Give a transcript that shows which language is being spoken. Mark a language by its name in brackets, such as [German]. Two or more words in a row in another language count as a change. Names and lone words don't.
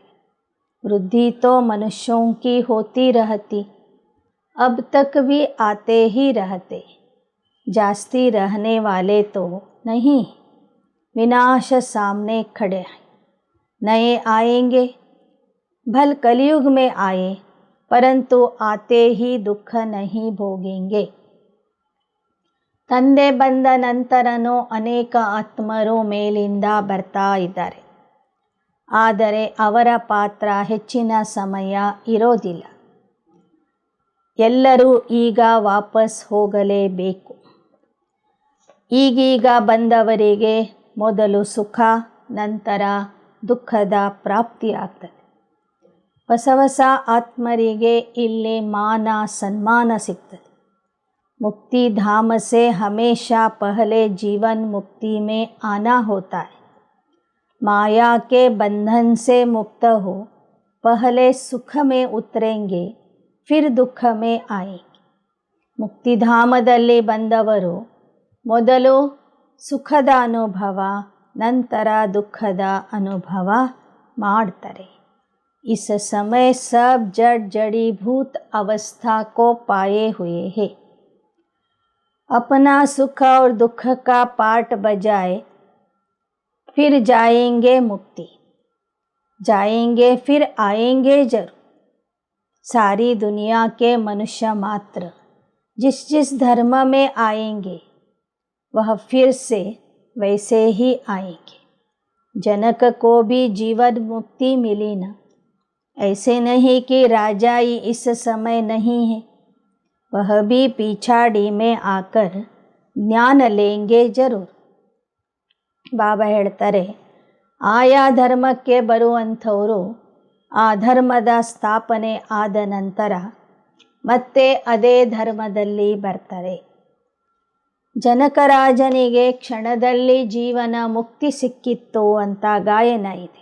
[Hindi] वृद्धि तो मनुष्यों की होती रहती, अब तक भी आते ही रहते. जास्ती रहने वाले तो नहीं, विनाश सामने खड़े हैं. नए आएंगे, भल कलयुग में आए, परंतु आते ही दुख नहीं भोगेंगे. [Kannada] ತಂದೆ ಬಂದ ನಂತರನೂ ಅನೇಕ ಆತ್ಮರು ಮೇಲಿಂದ ಬರ್ತಾ ಇದ್ದಾರೆ. ಆದರೆ ಅವರ ಪಾತ್ರ ಹೆಚ್ಚಿನ ಸಮಯ ಇರೋದಿಲ್ಲ. ಎಲ್ಲರೂ ಈಗ ವಾಪಸ್ ಹೋಗಲೇಬೇಕು. ಈಗೀಗ ಬಂದವರಿಗೆ ಮೊದಲು ಸುಖ, ನಂತರ ದುಃಖದ ಪ್ರಾಪ್ತಿಯಾಗ್ತದೆ. ಹೊಸ ಆತ್ಮರಿಗೆ ಇಲ್ಲಿ ಮಾನ ಸನ್ಮಾನ ಸಿಗ್ತದೆ. [Hindi] मुक्ति धाम से हमेशा पहले जीवन मुक्ति में आना होता है. माया के बंधन से मुक्त हो पहले सुख में उतरेंगे, फिर दुख में आएंगे. [Kannada] ಮುಕ್ತಿಧಾಮದಲ್ಲಿ ಬಂದವರು ಮೊದಲು ಸುಖದ ಅನುಭವ, ನಂತರ ದುಃಖದ ಅನುಭವ ಮಾಡ್ತಾರೆ. [Hindi] इस समय सब जड़ जड़ीभूत अवस्था को पाए हुए हैं. अपना सुख और दुख का पार्ट बजाए फिर जाएंगे मुक्ति, जाएंगे फिर आएंगे जरूर. सारी दुनिया के मनुष्य मात्र जिस धर्म में आएंगे वह फिर से वैसे ही आएंगे. जनक को भी जीवन मुक्ति मिली ना. ऐसे नहीं कि राजा ही इस समय नहीं है. वह भी पिछाड़ी में आकर ज्ञान लेंगे जरूर. [Kannada] ಬಾಬಾ ಹೇಳ್ತಾರೆ, ಆಯಾ ಧರ್ಮಕ್ಕೆ ಬರುವಂಥವರು ಆ ಧರ್ಮದ ಸ್ಥಾಪನೆ ಆದ ನಂತರ ಮತ್ತೆ ಅದೇ ಧರ್ಮದಲ್ಲಿ ಬರ್ತಾರೆ. ಜನಕರಾಜನಿಗೆ ಕ್ಷಣದಲ್ಲಿ ಜೀವನ ಮುಕ್ತಿ ಸಿಕ್ಕಿತ್ತು ಅಂತ ಗಾಯನ ಇದೆ.